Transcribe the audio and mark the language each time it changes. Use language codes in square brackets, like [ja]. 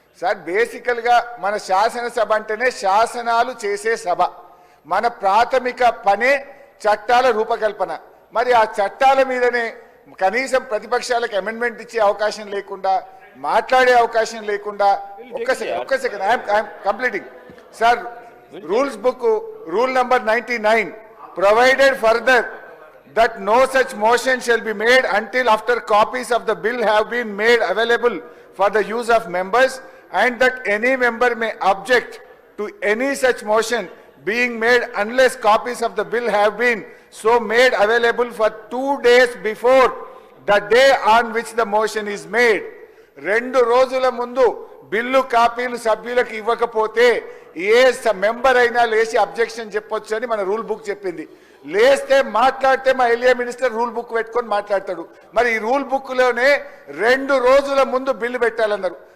[te] Sir బేసికల్గా మన శాసనసభ అంటేనే శాసనాలు చేసే సభ. మన ప్రాథమిక పనే చట్టాల రూపకల్పన. మరి ఆ చట్టాల మీదనే కనీసం ప్రతిపక్షాలకు అమెండ్మెంట్ ఇచ్చే అవకాశం లేకుండా, మాట్లాడే అవకాశం లేకుండా, ఒక్క second [en] I'm completing sir. Rules book rule number 99 provided further that no such motion shall be made until after copies of the bill have been made available for the use of members, and that any member may object to any such motion being made unless copies of the bill have been so made available for 2 days before the day on which the motion is made. [te] 2 రోజుల ముందు bill కాపీలు సభ్యులకు ఇవ్వకపోతే ఏ member అయినా లేచి objection చెప్పొచ్చు అని మన రూల్ బుక్ చెప్పింది. లేస్తే మాట్లాడితే మా ఎల్ఏ మినిస్టర్ రూల్ బుక్ పెట్టుకొని మాట్లాడతాడు. మరి ఈ రూల్ బుక్ లోనే 2 రోజుల ముందు బిల్లు పెట్టాలన్నారు.